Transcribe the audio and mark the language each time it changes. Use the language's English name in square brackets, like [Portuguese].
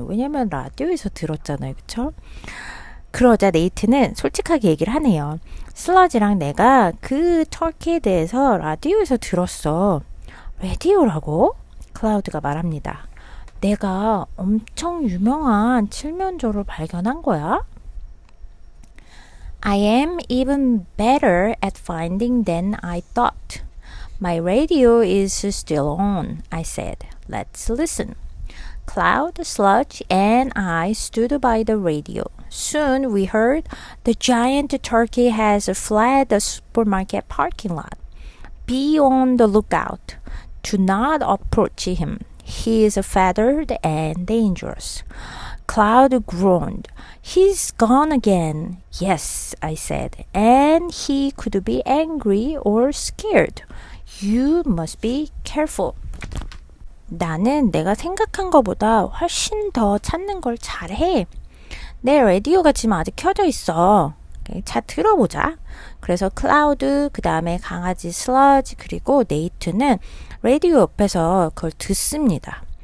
[Korean] 왜냐면 라디오에서 들었잖아요. 그쵸? 그러자 네이트는 솔직하게 얘기를 하네요. 슬러지랑 내가 그 터키에 대해서 라디오에서 들었어. 라디오라고? 클라우드가 말합니다. 내가 엄청 유명한 칠면조를 발견한 거야? [English] I am even better at finding than I thought. My radio is still on, I said. Let's listen. Cloud, Sludge, and I stood by the radio. Soon we heard the giant turkey has fled the supermarket parking lot. Be on the lookout. Do not approach him. He is feathered and dangerous. Cloud groaned. He's gone again. Yes, I said, and he could be angry or scared. You must be careful. [Korean] 나는 내가 생각한 것보다 훨씬 더 찾는 걸 잘해. 내 라디오가 지금 아직 켜져 있어. 자, 들어보자. 그래서 클라우드, 그 다음에 강아지 슬러지, 그리고 네이트는 라디오 옆에서 그걸 듣습니다.